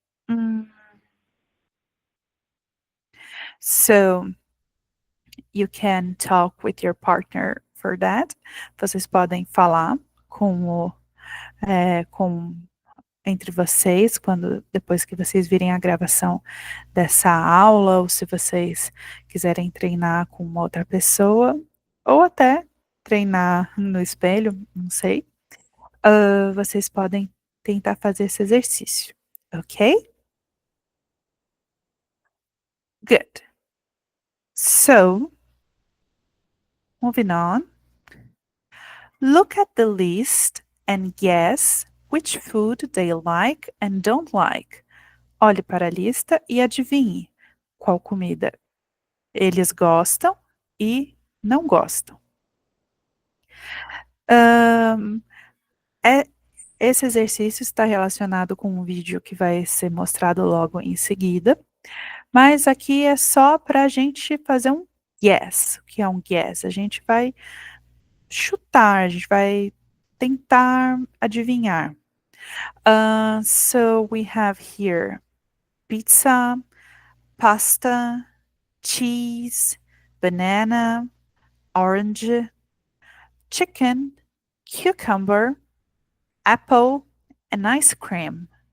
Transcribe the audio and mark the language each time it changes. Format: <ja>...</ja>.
<en>Mm, So you can talk with your partner for that.</en> <pt>Vocês podem falar com o, com entre vocês, quando depois que vocês virem a gravação dessa aula, ou se vocês quiserem treinar com uma outra pessoa, ou até treinar no espelho, não sei, vocês podem tentar fazer esse exercício, ok?</pt> <en>Good. So, moving on, look at the list and guess which food they like and don't like.</en> <pt>Olhe para a lista e adivinhe qual comida eles gostam e não gostam. Ahn, é- Esse exercício está relacionado com um vídeo que vai ser mostrado logo em seguida, mas aqui é só para a gente fazer um guess. O que é um guess? A gente vai chutar, a gente vai tentar adivinhar.</pt> <en>So we have here pizza, pasta, cheese, banana, orange, chicken, cucumber, apple, and ice cream.</en>